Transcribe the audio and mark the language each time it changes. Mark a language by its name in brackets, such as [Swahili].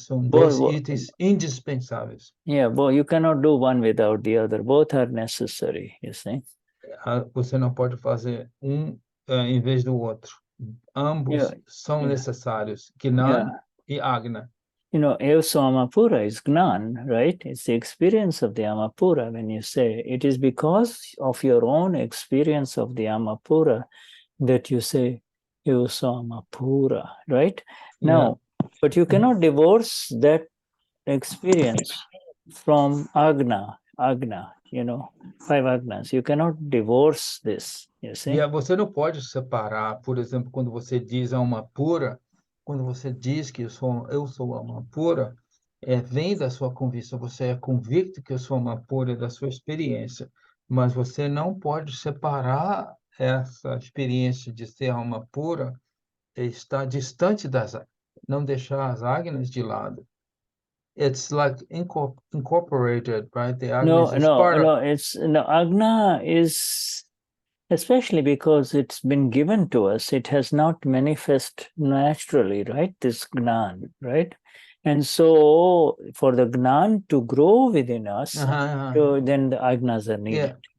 [Portuguese] São dois itens indispensáveis. [English] Yeah, you cannot do one without the other. Both are necessary, you see. [Portuguese] Você não pode fazer em vez do outro. Ambos são necessários, Gnan e Agna. [English] Also Amapura is Gnan, right? It's the experience of the Amapura. When you say it is because of your own experience of the Amapura that you say also Amapura, right? Now, but you cannot divorce that experience from Agna, 5 Agnas. You cannot divorce this, you see. [Portuguese] Você não pode separar, por exemplo, quando você diz Amapura, quando você diz que eu sou Amapura, vem da sua convicção, você é convicto que eu sou Amapura da sua experiência, mas você não pode separar essa experiência de ser Amapura e estar distante não deixar as Agnas de lado. [English] It's like incorporated, right? The Agna is part of... Agna is especially because it's been given to us. It has not manifest naturally, right? This Gnan, right? And so for the Gnan to grow within us, then the Agnas are needed.